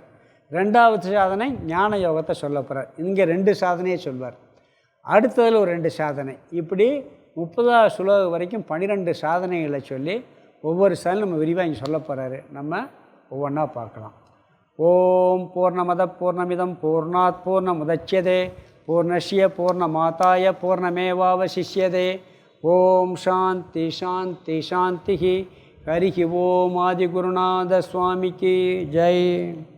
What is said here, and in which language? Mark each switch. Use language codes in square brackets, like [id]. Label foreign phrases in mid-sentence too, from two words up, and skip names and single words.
[ta] ரெண்டாவது சாதனை ஞான யோகத்தை சொல்ல போகிறார். இங்கே 2 சாதனையை சொல்வார். அடுத்ததில் ஒரு 2 சாதனை. இப்படி 30வது ஸ்லோகம் வரைக்கும் 12 சாதனைகளை சொல்லி ஒவ்வொரு சாதனை நம்ம விரிவாக இங்கே சொல்ல போகிறாரு. நம்ம ஒவ்வொன்றா பார்க்கலாம். [sa] ॐ पूर्णमदः पूर्णमिदं पूर्णात् पूर्णमुदच्यते पूर्णस्य पूर्णमादाय पूर्णमेवावशिष्यते. ॐ शान्तिः शान्तिः शान्तिः. हरिः ॐ [ta] ஆதிகுருநாத சுவாமிக்கு ஜெய்.